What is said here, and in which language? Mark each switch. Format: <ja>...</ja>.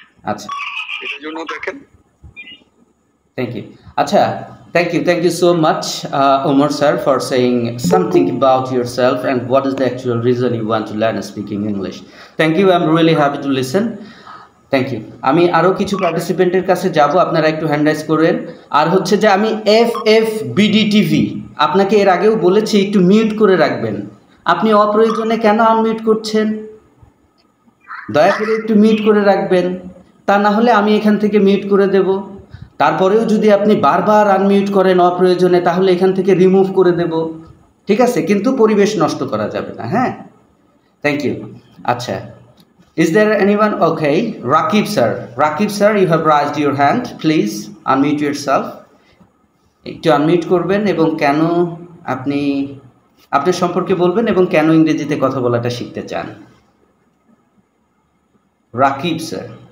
<bn>আচ্ছা,</bn> <en>You know that can. Thank you. Acha, thank you so much, Omar sir, for saying something about yourself and what is the actual reason you want to learn speaking English. Thank you. I'm really happy to listen. Thank you.</en> <bn>আমি আরও কিছু পার্টিসিপেন্টের কাছে যাব, আপনারা একটু hand rise করেন। আর হচ্ছে যে আমি FFBD TV আপনাকে এর আগেও বলেছি একটু মিউট করে রাখবেন। আপনি অপ্রয়োজনে কেন আনমিউট করছেন? দয়া করে একটু মিউট করে রাখবেন, তা না হলে আমি এখান থেকে মিউট করে দেব। তারপরেও যদি আপনি বারবার আনমিউট করেন অপ্রয়োজনে, তাহলে এখান থেকে রিমুভ করে দেব। ঠিক আছে, কিন্তু পরিবেশ নষ্ট করা যাবে না। হ্যাঁ,</bn> <en>Thank you. আচ্ছা, is there anyone? Okay, Rakib sir, you have raised your hand. Please unmute yourself.</en> <bn>একটু আনমিউট করবেন এবং কেন আপনি আপনার সম্পর্কে বলবেন এবং কেন ইংরেজিতে কথা বলাটা শিখতে চান। রাকিব স্যার।</bn>